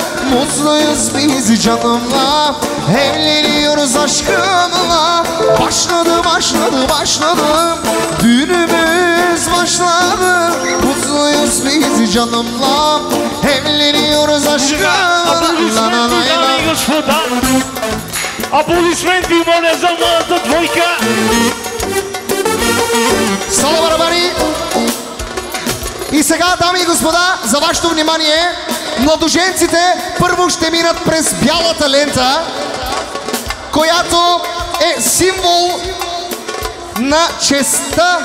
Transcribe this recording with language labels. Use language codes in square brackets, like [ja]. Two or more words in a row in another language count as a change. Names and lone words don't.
[tr] Mutluyuz biz canımla. Evleniyoruz aşkımla. Başladı. Düğünümüz başladı. Mutluyuz biz canımla. Evleniyoruz aşkımla. [bg] Аплодисменти, моля, за младата двойка! Сало барабари! И сега, дами и господа, за вашето внимание, младоженците първо ще минат през бялата лента, която е символ на честта.